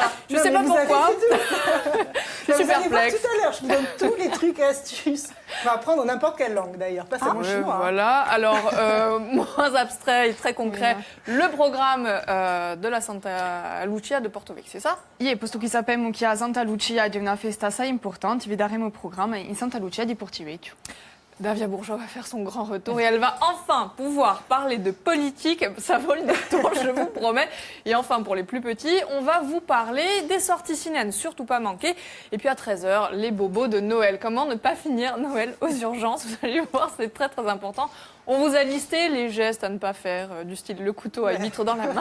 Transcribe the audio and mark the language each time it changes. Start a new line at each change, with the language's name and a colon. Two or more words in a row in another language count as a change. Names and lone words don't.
French: Je ne sais pas pourquoi. Je suis perplexe. Tout à l'heure, je vous donne tous les trucs et astuces. On va apprendre n'importe quelle langue, d'ailleurs, pas seulement chinois. Voilà, alors, moins abstrait et très concret, le programme de la Santa Lucia de Porto Vecchio, c'est ça?
Italian: Posto che sappiamo che a Santa Lucia è una festa assai importante, vi daremo programma in Santa Lucia di Porto Vecchio.
French: Davia Bourgeois va faire son grand retour et elle va enfin pouvoir parler de politique. Ça vaut le détour, je vous promets. Et enfin, pour les plus petits, on va vous parler des sorties ciné à ne surtout pas manquer. Et puis à 13h, les bobos de Noël. Comment ne pas finir Noël aux urgences? Vous allez voir, c'est très très important. On vous a listé les gestes à ne pas faire, du style le couteau à huître dans la main.